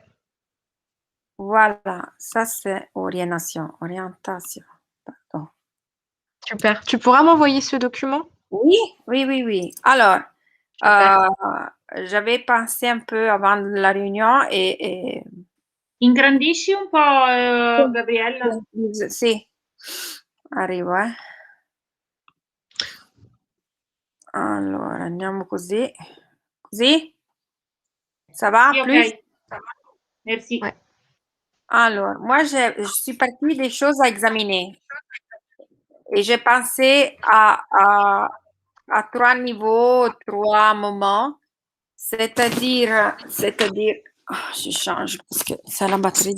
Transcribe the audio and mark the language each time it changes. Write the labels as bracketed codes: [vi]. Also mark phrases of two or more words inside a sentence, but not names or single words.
[fr] Voilà. Ça, c'est orientation. Orientation. Pardon. Super. Tu pourras m'envoyer ce document? Oui, oui, oui, oui. Alors, Super. j'avais pensé un peu avant la réunion et [it] Ingrandisci un po', Gabriella. sì, arrivo, eh. Allora, andiamo così. Così? [fr] Ça va [it] Sì, [fr] plus? ok. Merci. Ouais. Alors, moi, je suis partie des choses à examiner. Et j'ai pensé à trois niveaux, trois moments. C'est-à-dire, je change parce que c'est la batterie.